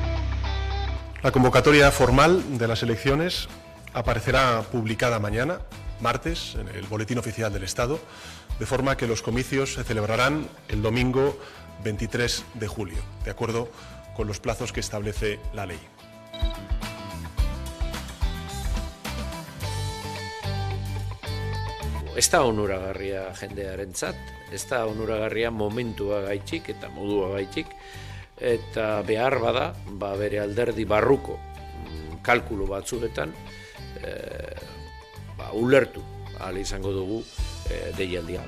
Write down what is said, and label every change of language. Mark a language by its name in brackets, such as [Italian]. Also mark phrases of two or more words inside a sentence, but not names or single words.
[Spanish] La convocatoria formal de las elecciones aparecerá publicada mañana martes en el Boletín Oficial del Estado, de forma que los comicios se celebrarán el domingo 23 de julio, de acuerdo con los plazos que establece la ley. [Basque] Ez da onuragarria jendearentzat, ez da onuragarria momentua gaitxik eta modua gaitxik, eta behar bada, bere alderdi barruko kalkulu batzuetan ulertu ahal izango dugu deialdia.